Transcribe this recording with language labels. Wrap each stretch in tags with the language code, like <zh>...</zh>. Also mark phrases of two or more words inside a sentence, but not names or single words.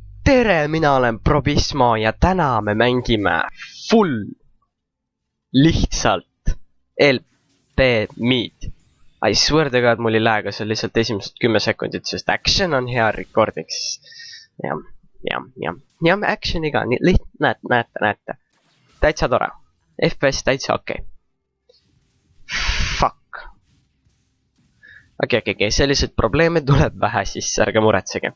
<et>tere, mina olen Probismo ja täna me mängime full lihtsalt LP Meet.</et> <en>I swear to god,</en> <et>mul ei lääga, see on lihtsalt esimesed 10 sekundit, sest action on hea recordiks. Ja actioniga, näete. Täitsa tore. FPS täitsa okei. Fuck. Okei, selliseid probleeme tuleb vähe, siis ärge muretsege.</et>